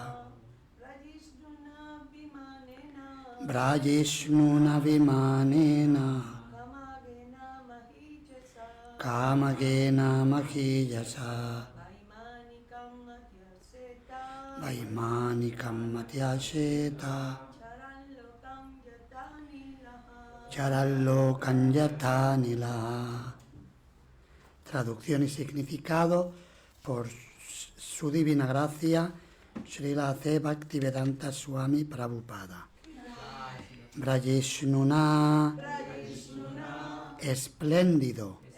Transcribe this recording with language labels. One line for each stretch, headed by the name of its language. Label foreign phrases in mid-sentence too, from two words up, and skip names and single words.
Sanskrit: Prajishnuna vimanena kamagena mahijasa vaimanikam matyasheta charallokan yatanila.
Spanish: Traducción y significado por su divina gracia Srila A.C. Bhaktivedanta Swami Prabhupada. Prajishnuna, espléndido.